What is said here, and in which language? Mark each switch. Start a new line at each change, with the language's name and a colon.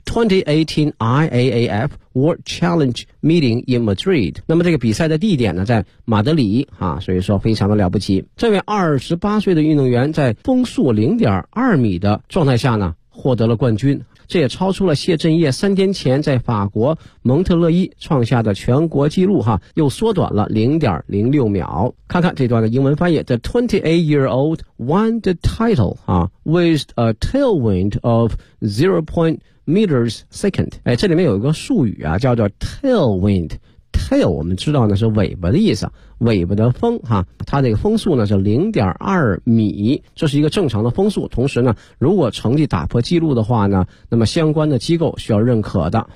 Chinese: 2018 IAAF World Challenge Meeting in Madrid， 那么这个比赛的地点呢在马德里所以说非常的了不起。这位28岁的运动员在风速 0.2 米的状态下呢获得了冠军，这也超出了谢震业3天前在法国蒙特勒伊创下的全国纪录又缩短了 0.06 秒。看看这段的英文翻译，
English: The 28-year-old won the title with a tailwind of 0.meters second。
Chinese: 这里面有一个术语叫做 tailwind， tail 我们知道呢是尾巴的意思，尾巴的风它这个风速呢是 0.2 米，这是一个正常的风速，同时呢如果成绩打破记录的话呢那么相关的机构需要认可的。